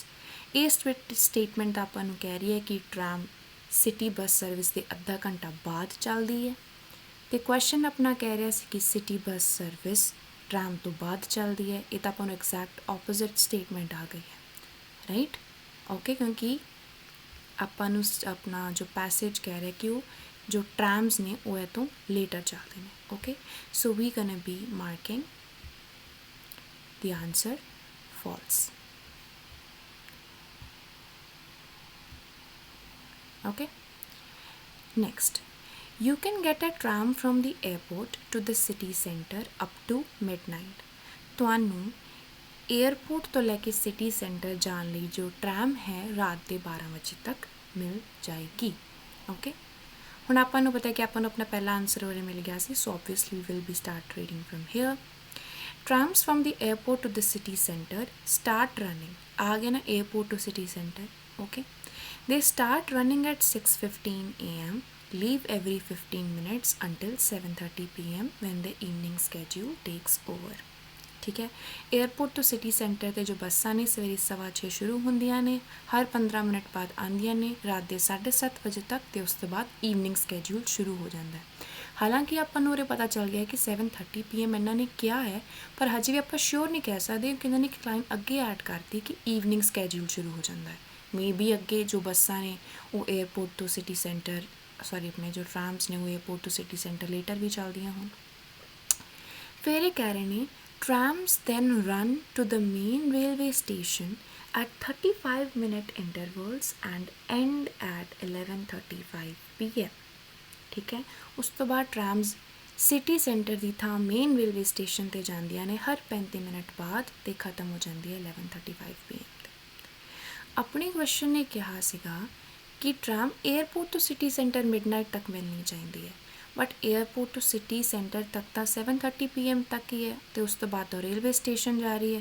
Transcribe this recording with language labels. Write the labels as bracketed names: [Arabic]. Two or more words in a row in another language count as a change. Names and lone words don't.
[Punjabi] ਇਹ ਸਟੇਟਮੈਂਟ ਤਾਂ ਆਪਾਂ ਨੂੰ ਕਹਿ ਰਹੀ ਹੈ ਕਿ [English] tram city bus service [Punjabi] ਦੇ ਅੱਧਾ ਘੰਟਾ ਬਾਅਦ ਚੱਲਦੀ ਹੈ, ਅਤੇ ਕੁਐਸਚਨ ਆਪਣਾ ਕਹਿ ਰਿਹਾ ਸੀ ਕਿ [English] city bus service tram [Punjabi] ਤੋਂ ਬਾਅਦ ਚੱਲਦੀ ਹੈ। ਇਹ ਤਾਂ ਆਪਾਂ ਨੂੰ [English] exact opposite statement [Punjabi] ਆ ਗਈ ਹੈ, ਰਾਈਟ? ਓਕੇ, ਕਿਉਂਕਿ ਆਪਾਂ ਨੂੰ ਆਪਣਾ ਜੋ ਪੈਸੇਜ ਕਹਿ ਰਿਹਾ ਕਿ ਉਹ ਜੋ ਟ੍ਰਾਮਸ ਨੇ ਉਹ ਇਹ ਤੋਂ ਲੇਟਰ ਚੱਲਦੇ ਨੇ। [English] Okay, so we gonna be marking the answer false. Okay, next, you can get a tram from the airport to the city center up to midnight. [Punjabi] ਤੁਹਾਨੂੰ ਏਅਰਪੋਰਟ ਤੋਂ ਲੈ ਕੇ [English] city center [Punjabi] ਜਾਣ ਲਈ ਜੋ ਟ੍ਰਾਮ ਹੈ ਰਾਤ ਦੇ 12 ਵਜੇ ਤੱਕ ਮਿਲ ਜਾਏਗੀ। ਓਕੇ, ਹੁਣ ਆਪਾਂ ਨੂੰ ਪਤਾ ਕਿ ਆਪਾਂ ਨੂੰ ਆਪਣਾ ਪਹਿਲਾ ਆਨਸਰ ਉਰੇ ਮਿਲ ਗਿਆ ਸੀ, ਸੋ [English] obviously we'll be start reading from here. Trams from the airport to the city center start running. [Hindi] आ गया ना [English] airport to city center. Okay, they start running at 6:15 AM, leave every 15 minutes until 7:30 PM when the evening schedule takes over. [Punjabi] ਠੀਕ ਹੈ, ਏਅਰਪੋਰਟ ਤੋ [English] city center [Punjabi] ਤੇ ਜੋ ਬੱਸਾਂ ਨੇ ਸਵੇਰੇ 6:15 ਸ਼ੁਰੂ ਹੁੰਦੀਆਂ ਨੇ, ਹਰ 15 ਮਿੰਟ ਬਾਅਦ ਆਉਂਦੀਆਂ ਨੇ ਰਾਤ ਦੇ 7:30 ਵਜੇ ਤੱਕ, ਤੇ ਉਸ ਤੋਂ ਬਾਅਦ [English] evening schedule [Punjabi] ਸ਼ੁਰੂ ਹੋ ਜਾਂਦਾ ਹੈ। ਹਾਲਾਂਕਿ ਆਪਾਂ ਨੂੰ ਉਰੇ ਪਤਾ ਚੱਲ ਗਿਆ ਕਿ 7:30 PM ਇਹਨਾਂ ਨੇ ਕਿਹਾ ਹੈ, ਪਰ ਹਜੇ ਵੀ ਆਪਾਂ ਸ਼ੋਰ ਨਹੀਂ ਕਹਿ ਸਕਦੇ ਕਿ ਇਹਨਾਂ ਨੇ ਇੱਕ ਲਾਈਨ ਅੱਗੇ ਐਡ ਕਰਤੀ ਕਿ [English] evening schedule [Punjabi] ਸ਼ੁਰੂ ਹੋ ਜਾਂਦਾ ਹੈ। [English] may be [Punjabi] ਅੱਗੇ ਜੋ ਬੱਸਾਂ ਨੇ ਉਹ ਏਅਰਪੋਰਟ ਤੋਂ [English] city center [Punjabi] ਆਪਣੇ ਜੋ ਟ੍ਰਾਮਸ ਨੇ ਉਹ ਏਅਰਪੋਰਟ ਤੋਂ [English] city center later [Punjabi] ਵੀ ਚੱਲਦੀਆਂ ਹੋਣ। ਫਿਰ ਇਹ ਕਹਿ ਰਹੇ ਨੇ [English] trams then run to the main railway station at 35-minute intervals and end at 11:35 PM. [Punjabi] ਠੀਕ ਹੈ, ਉਸ ਤੋਂ ਬਾਅਦ ਟ੍ਰਾਮਸ [English] city center [Punjabi] ਦੀ ਥਾਂ [English] main railway station [Punjabi] 'ਤੇ ਜਾਂਦੀਆਂ ਨੇ ਹਰ 35 ਮਿੰਟ ਬਾਅਦ, ਅਤੇ ਖ਼ਤਮ ਹੋ ਜਾਂਦੀ ਹੈ 11:35 PM 'ਤੇ। ਆਪਣੇ ਕੁਐਸਚਨ ਨੇ ਕਿਹਾ ਸੀਗਾ ਕਿ ਟ੍ਰਾਮ ਏਅਰਪੋਰਟ ਤੋਂ [English] city center midnight [Punjabi] ਤੱਕ ਮਿਲਣੀ ਚਾਹੀਦੀ ਹੈ, [English] but airport to city center [Punjabi] ਤੱਕ ਤਾਂ 7:30 PM ਤੱਕ ਹੀ ਹੈ, ਅਤੇ ਉਸ ਤੋਂ ਬਾਅਦ ਉਹ [English] railway station [Punjabi] ਜਾ ਰਹੀ ਹੈ।